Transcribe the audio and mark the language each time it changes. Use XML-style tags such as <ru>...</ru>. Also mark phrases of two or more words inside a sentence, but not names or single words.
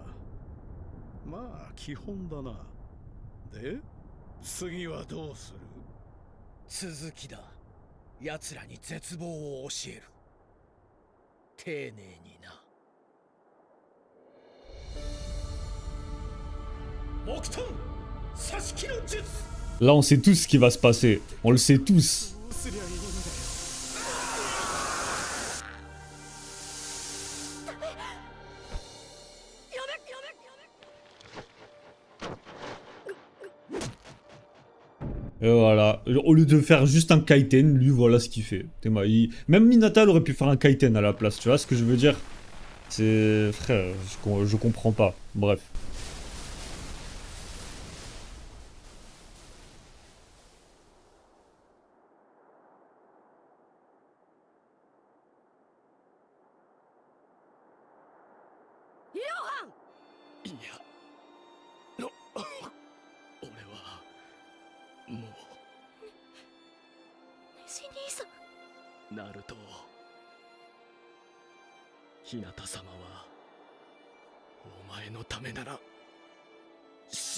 <ja>まあ基本だな。で、次はどうする？続きだ。奴らに絶望を教える。丁寧にな。木遁刺し木の術。</ja> <fr>Là, on sait tous ce qui va se passer. On le sait tous.</fr> <ja>どうすりゃいいんだよ。</ja> <fr>Et voilà. Au lieu de faire juste un kaiten, lui, voilà ce qu'il fait. Même Minata, elle aurait pu faire un kaiten à la place. Tu vois ce que je veux dire? C'est... Frère, je comprends pas. Bref.</fr> <ja>Yohan! いや俺はもネジ兄さん。うナルト。日向様はお前のためなら死ぬ。</ja>